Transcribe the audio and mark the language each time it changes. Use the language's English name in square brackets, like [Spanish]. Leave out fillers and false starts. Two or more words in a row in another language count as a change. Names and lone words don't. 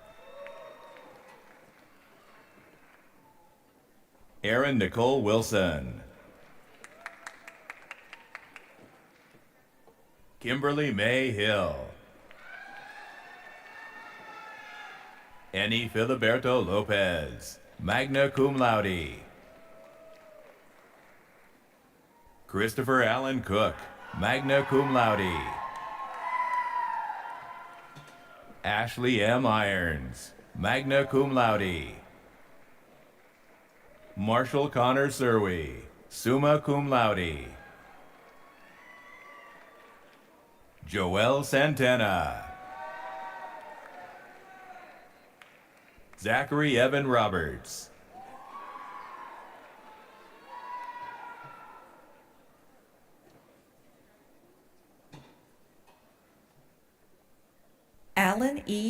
[English] Erin Nicole Wilson. Kimberly May Hill. Annie Filiberto Lopez, [Latin] magna cum laude. [English] Christopher Allen Cook, [Latin] magna cum laude. [English] Ashley M. Irons, [Latin] magna cum laude. [English] Marshall Connor Serwi, [Latin] summa cum laude. [English] Joel Santana. Zachary Evan Roberts. Alan E.